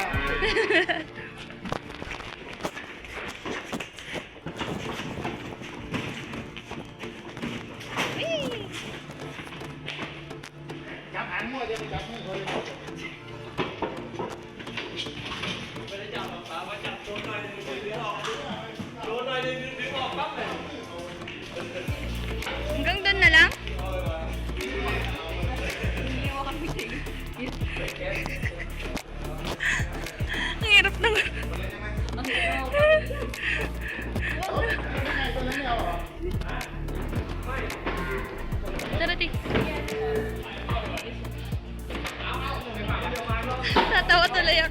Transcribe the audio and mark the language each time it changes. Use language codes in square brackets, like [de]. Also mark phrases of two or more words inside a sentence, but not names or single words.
[th] จับหางมั่วจะไปจับมือเขาเลยไม่ได้จับปลาว่าจับโดนหน่อยนึงดึงออกโดนหน่อยนึงดึงออกปั๊บเลย [tl] Hanggang doon na lang? Ang hirap ng... Tara, di. Natawa tuloy ako.